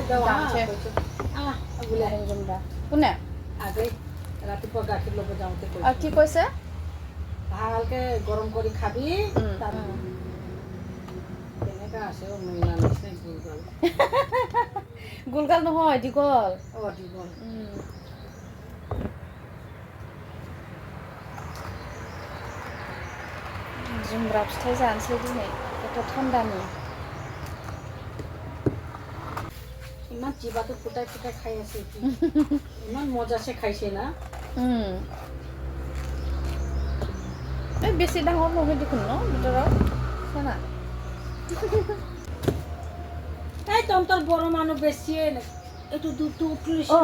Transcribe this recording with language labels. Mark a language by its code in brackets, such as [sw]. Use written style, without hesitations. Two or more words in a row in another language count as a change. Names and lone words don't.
[as] যাওঁছে নাৰেং জুমৰা কোনে ৰাতিপুৱা গাখীৰ ল'ব যাওঁতে কি কৈছে ভালকে গৰম কৰি খাবি তেনেকা আছে ইমান গুলগাল গুলগাল নহয় দীঘল দীঘল [brx] जुमब्रा फिथाइ जानोसै दिनै एथ' थान्दानि [as] ইমান জিভাটো ফুটাই ফুটাই খাই আছে ইমান মজাছে খাইছে না এই বেছি ডাঙৰ নহয় দেখোন ন ভিতৰত চোৱা এই তহঁতৰ বড় মানুহ বেছিয়ে এইটো দুটো উতলিছে